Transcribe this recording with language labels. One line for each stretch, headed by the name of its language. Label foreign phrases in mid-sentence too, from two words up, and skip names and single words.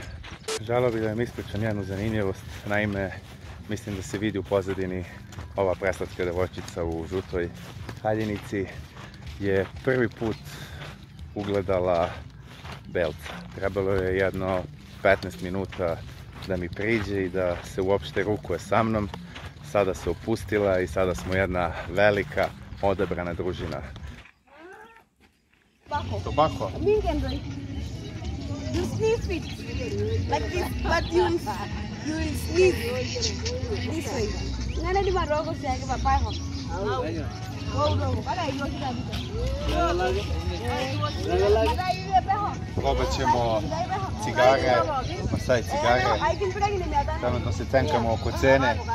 Serbian: Želeo bih da vam ispričam jednu zanimljivost. Naime, mislim da se vidi u pozadini ova preslatka devojčica u žutoj haljinici je prvi put ugledala belca. Trebalo je jedno 15 minuta da mi priđe i da se uopšte rukuje sa mnom. Sada se opustila i sada smo jedna velika odabrana družina.
English: Tobacco. You sneeze it like this, but you sneeze this way. Nana di marogo siya ka pa ho.
Serbian: Probat ćemo cigare, Masai cigare. Trenutno se tenkamo oko cene.